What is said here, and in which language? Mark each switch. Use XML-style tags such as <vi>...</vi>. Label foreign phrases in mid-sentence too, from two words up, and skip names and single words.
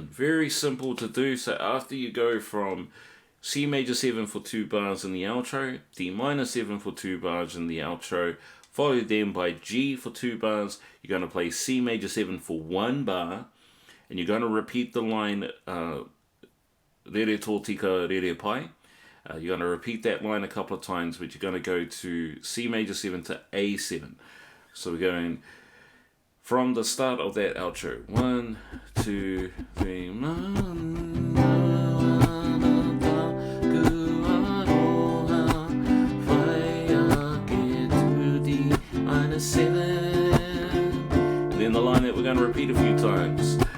<en>Very simple to do. So after you go from C major 7 for 2 bars in the outro, D minor 7 for 2 bars in the outro, followed then by G for 2 bars, you're going to play C major 7 for 1 bar, and you're going to repeat the line</en> <mi>Rere tō tika rere pai.</mi> <en>You're going to repeat that line a couple of times, but you're going to go to C major 7 to A7. So we're going from the start of that outro. 1, 2, 3. Then the line that we're going to repeat a few times.</en>